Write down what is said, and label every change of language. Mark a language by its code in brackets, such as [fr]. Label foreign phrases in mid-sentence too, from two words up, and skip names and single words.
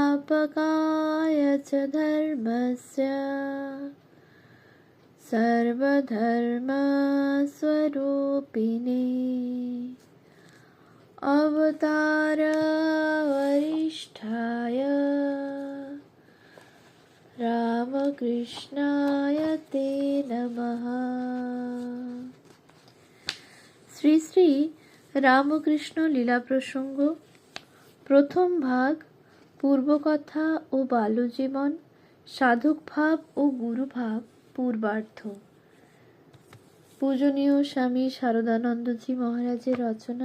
[sa] संस्थापकाय च धर्मस्य सर्वधर्मस्वरूपिणे अवतार वरिष्ठाय रामकृष्णाय ते नमः। [bn] শ্রী শ্রী রামকৃষ্ণ লীলা প্রসঙ্গ, প্রথম ভাগ, পূর্বকথা ও বাল্যজীবন, সাধক ভাব ও গুরুভাব, পূর্বার্ধ। পূজনীয় স্বামী শারদানন্দজি মহারাজের রচনা।